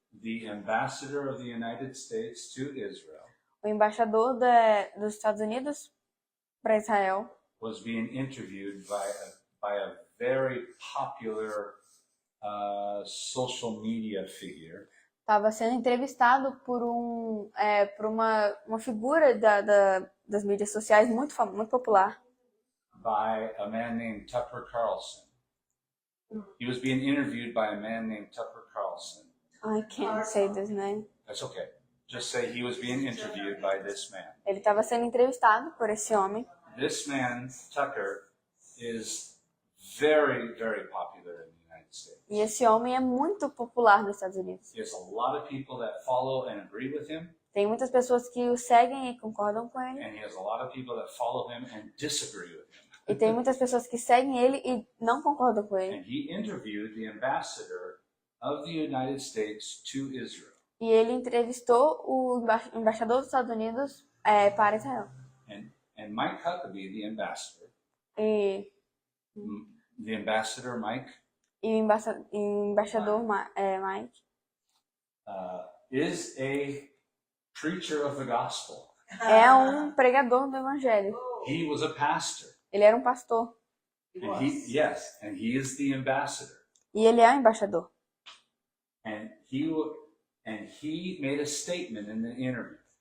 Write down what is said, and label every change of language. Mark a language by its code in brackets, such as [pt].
[en] The ambassador of the United States to Israel [pt] O embaixador dos Estados Unidos para Israel [en] was being interviewed by a very popular social media figure. [pt] estava sendo entrevistado por uma figura das mídias sociais muito popular. [en] By a man named Tucker Carlson. He was being interviewed by a man named Tucker Carlson. I can't say this name. That's okay. Just say he was being interviewed by this man. [pt] Ele estava sendo entrevistado por esse homem. [en] This man, Tucker, is very, very popular in the United States. [pt] E esse homem é muito popular nos Estados Unidos. [en] He has a lot of people that follow and agree with him, [pt] Tem muitas pessoas que o seguem e concordam com ele. [en] and he has a lot of people that follow him and disagree with him. [pt] E tem muitas pessoas que seguem ele e não concordam com ele. [en] And he interviewed the ambassador of the United States to Israel. [pt] E ele entrevistou o embaixador dos Estados Unidos para Israel. [en] And Mike Huckabee, the ambassador, [pt] E, [en] the ambassador Mike, [pt] o embaixador Mike [en] is a preacher of the gospel. [pt] é um pregador do evangelho. [en] He was a pastor. [pt] Ele era um pastor. [en] And he is the ambassador. [pt] E ele é um embaixador. [en] And he made a statement in the interview.